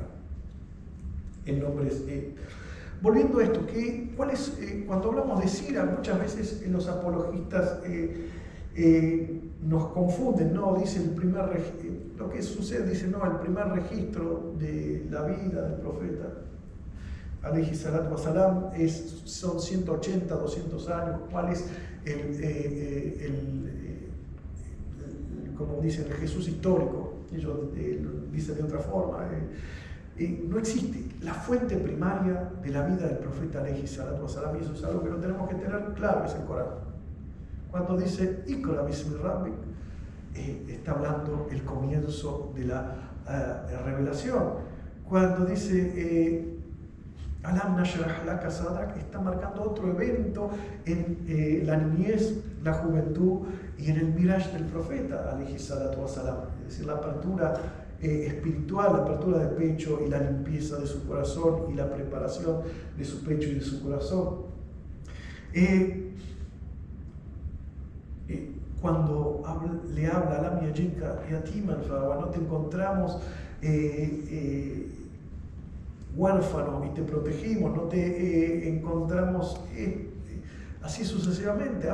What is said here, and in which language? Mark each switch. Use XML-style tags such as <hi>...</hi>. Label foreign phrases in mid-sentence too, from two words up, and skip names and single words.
<es>El nombre es... Volviendo a esto, cuando hablamos de Sira, muchas veces los apologistas nos confunden, ¿no? Dice lo que sucede, dice, no, el primer registro de la vida del profeta,</es> <ar>عليه الصلاة والسلام,</ar> <es>son 180, 200 años. ¿Cuál es como dicen, el Jesús histórico? Ellos dicen de otra forma. No existe la fuente primaria de la vida del profeta</es> <ar>عليه الصلاة والسلام,</ar> <es>y eso es algo que no tenemos que tener claro, es el Corán. Cuando dice</es> <ar>اقرأ باسم ربك,</ar> <es>está hablando el comienzo de la revelación. Cuando dice</es> <ar>ألم نشرح لك صدرك,</ar> <es>está marcando otro evento en la niñez, la juventud y en el miraj del profeta</es> <ar>عليه الصلاة والسلام,</ar> <es>es decir, la apertura espiritual, la apertura del pecho y la limpieza de su corazón y la preparación de su pecho y de su corazón. Cuando le habla</es> <ar>ألم يجدك يتيما,</ar> <es>no te encontramos huérfano y te protegimos, no te encontramos así sucesivamente.</es>